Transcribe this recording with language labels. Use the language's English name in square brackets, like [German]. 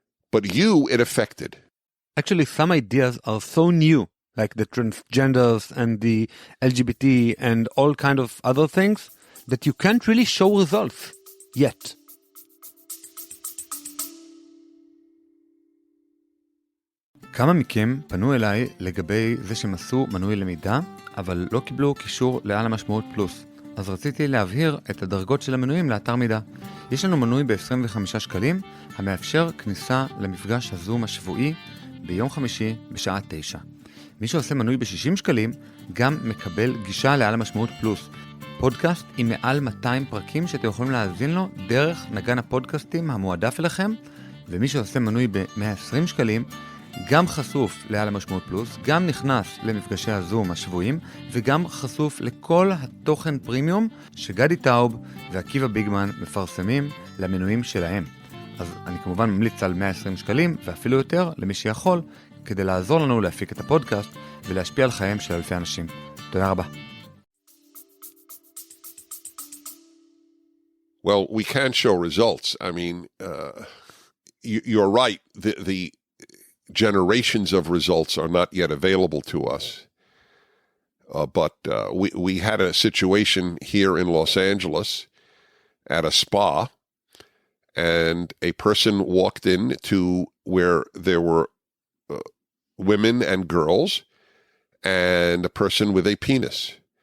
[English] But it affected. Actually, some ideas are so new, like the transgenders and the LGBT and all kind of other things, that you can't really show results yet. [Hebrew] כמה מכם פנו אליי לגבי זה שהם עשו מנוי למידע, אבל לא קיבלו קישור לעל המשמעות פלוס. אז רציתי להבהיר את הדרגות של המנויים לאתר מידע. יש לנו מנוי ב-25 שקלים, המאפשר כניסה למפגש הזום השבועי ביום חמישי בשעה 9. מי שעושה מנוי ב-60 שקלים גם מקבל גישה לעל המשמעות פלוס. פודקאסט עם מעל 200 פרקים שאתם יכולים להאזין לו דרך נגן הפודקאסטים המועדף אליכם, ומי שעושה מנוי ב-120 שקלים גם חשוף לעל המשמעות פלוס, גם נכנס למפגשי הזום השבועיים, וגם חשוף לכל התוכן פרימיום שגדי טאוב ועקיבא ביגמן מפרסמים למנויים שלהם. אז אני כמובן ממליץ על 120 שקלים, ואפילו יותר למי שיכול, כדי לעזור לנו להפיק את הפודקאסט ולהשפיע על חייהם של אלפי אנשים. תודה רבה. [English] Well, we can show results. I mean, you're right. The generations of results are not yet available to us. But we had a situation here in Los Angeles at a spa, and a person walked in to where there were women and girls and a person with a penis.